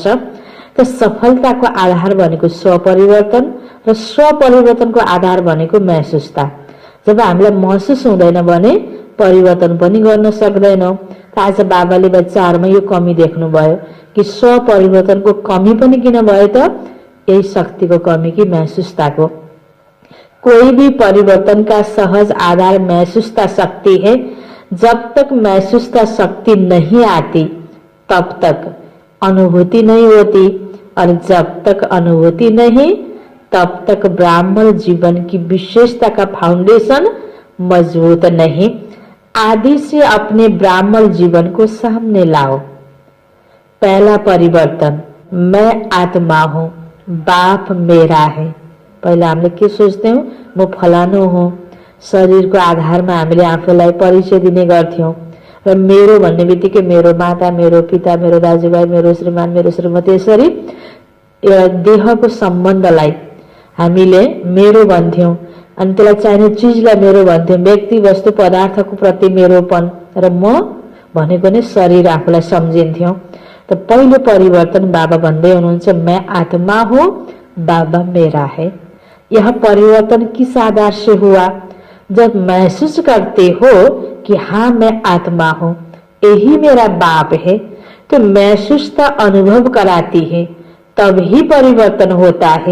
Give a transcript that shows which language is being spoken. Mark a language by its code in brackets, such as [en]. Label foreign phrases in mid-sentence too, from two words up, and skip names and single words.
[ne] त सफलताको आधार भनेको स्वपरिवर्तन र स्वपरिवर्तनको आधार भनेको महसुसता। जब हामीलाई महसुस हुँदैन भने परिवर्तन पनि गर्न सक्दैनौँ। आज बाबाले बच्चाहरूमा यो कमी देख्नुभयो कि स्वपरिवर्तनको कमी पनि किन भयो त? यही शक्तिको कमी कि महसुसताको। [hi] कोई भी परिवर्तन का सहज आधार महसूसता शक्ति है। जब तक महसूसता शक्ति नहीं आती तब तक अनुभूति नहीं होती, और जब तक अनुभूति नहीं तब तक ब्राह्मण जीवन की विशेषता का फाउंडेशन मजबूत नहीं। आदि से अपने ब्राह्मण जीवन को सामने लाओ। पहला परिवर्तन, मैं आत्मा हूँ, बाप मेरा है। [ne] पहले हामीले के सोच्थ्यौं, म फलानु हुँ। शरीरको आधारमा हामीले आफूलाई परिचय दिने गर्थ्यौं र मेरो भन्ने बित्तिकै मेरो माता, मेरो पिता, मेरो दाजुभाइ, मेरो श्रीमान, मेरो श्रीमती, यसरी देहको सम्बन्धलाई हामीले मेरो भन्थ्यौं। अनि त्यसलाई चाहिने चिजलाई मेरो भन्थ्यौं। व्यक्ति, वस्तु, पदार्थको प्रति मेरोपन र म भनेको नै शरीर आफूलाई सम्झिन्थ्यौं। तो पहिलो परिवर्तन बाबा भन्दै हुनुहुन्छ, [hi] मैं आत्मा हूँ, बाबा मेरा है। यह परिवर्तन किस आधार से हुआ? जब महसूस करते हो कि हाँ मैं आत्मा हूँ, यही मेरा बाप है, तो महसूसता अनुभव कराती है, तब ही परिवर्तन होता है।